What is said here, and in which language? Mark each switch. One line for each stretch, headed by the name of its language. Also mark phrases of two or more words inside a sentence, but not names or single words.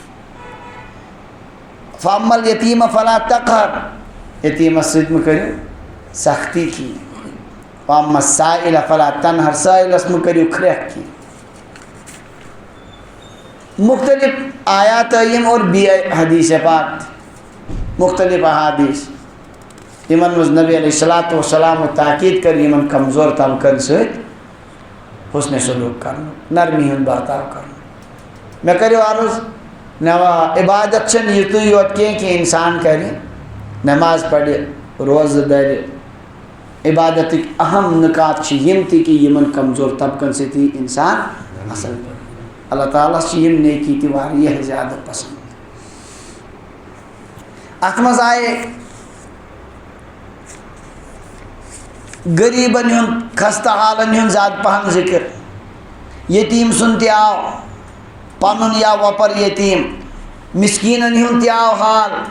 Arabic: فَأَمَّا الْيَتِيمَ فَلَا تَقْهَرْ
Kashmiri: یتیٖمس سۭتۍ مہٕ کٔرِو سختی کینٛہہ
Arabic: وَأَمَّا السَّائِلَ فَلَا تَنْهَرْ
Kashmiri: سٲیلس مہٕ کٔرِو کھرٛٮ۪کھ کینٛہہ مختلف آیات یم اور حدیث پاک مختلف احادیث یمن منٛز نبی
Arabic: علیہ الصلوۃ والسلام
Kashmiri: تاکید کر یمن کمزور طبقن سۭتۍ حسن سلوک کرنُک نرمی ہُنٛد برتاو کرنُک مےٚ کٔرِو عرض عبادت چھنہٕ یُتُے یوت کینٛہہ کہ انسان کرِ نماز پرِ روزٕ دَرِ عبادتٕکۍ اہم نکات چھِ یم تہِ کہ یمن کمزور طبقن سۭتۍ یی انسان اصل پٲٹھۍ اللہ تعالیٰ چھِ یم نیکی تہِ واریاہ زیادٕ پسند اتھ منٛز آیہِ غریبن ہُنٛد خستہ حالن ہُنٛد زیادٕ پہم ذکر یتیٖم سُنٛد تہِ آو پنُن یا وۄپر یتیٖم مسکیٖنن ہُنٛد تہِ آو حال